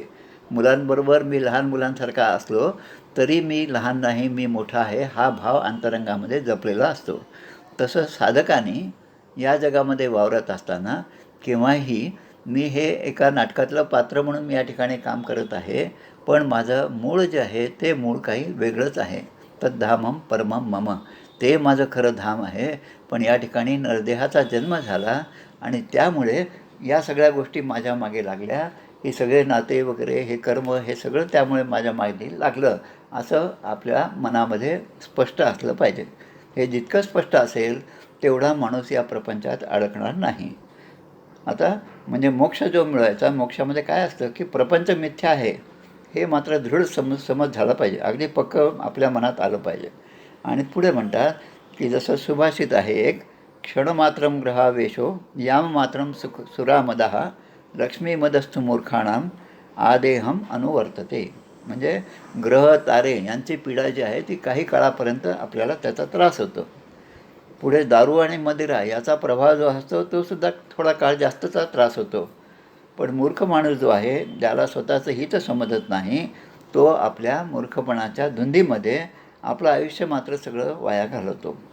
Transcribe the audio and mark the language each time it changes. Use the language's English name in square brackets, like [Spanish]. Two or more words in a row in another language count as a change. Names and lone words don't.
[Marathi] मुलांबरोबर मी लहान मुलांसारखा असलो तरी मी लहान नाही, मी मोठा आहे, हा भाव अंतरंगामध्ये जपलेला असतो. तसं साधकाने या जगामध्ये वावरत असताना केव्हाही मी हे एका नाटकातलं पात्र म्हणून मी या ठिकाणी काम करत आहे, पण माझं मूळ जे आहे ते मूळ काही वेगळंच आहे. [Sanskrit] तद्धामम परमम मम, [Marathi] ते माझं खरं धाम आहे. पण या ठिकाणी नरदेहाचा जन्म झाला आणि त्यामुळे या सगळ्या गोष्टी माझ्या मागे लागल्या. हे सगळे नाते वगैरे हे कर्म हे सगळं त्यामुळे माझ्या मागे लागलं, असं आपल्या मनामध्ये स्पष्ट असलं पाहिजे. हे जितकं स्पष्ट असेल तेवढा माणूस या प्रपंचात अडकणार नाही. आता म्हणजे मोक्ष जो मिळवायचा, मोक्षामध्ये काय असतं की प्रपंच मिथ्या आहे हे मात्र दृढ समज झाला पाहिजे, अगदी पक्कं आपल्या मनात आलं पाहिजे. आणि पुढे म्हणतात की जसं सुभाषित आहे एक, [Sanskrit] क्षणमात्रम ग्रहावेशो याम मात्रम सुरामदः लक्ष्मीमदस्तु मूर्खाणाम आदेहम अनुवर्तते. [Marathi] म्हणजे ग्रह तारे यांची पीडा जी आहे ती काही काळापर्यंत आपल्याला त्याचा त्रास होतो. पुढे दारू आणि मदिरा याचा प्रभाव जो असतो तो सुद्धा थोडा काळ जास्तचा त्रास होतो. पण मूर्ख माणूस जो आहे, ज्याला स्वतःचं हित समजत नाही, तो आपल्या मूर्खपणाच्या धुंदीमध्ये आपलं आयुष्य मात्र सगळं वाया घालवतो.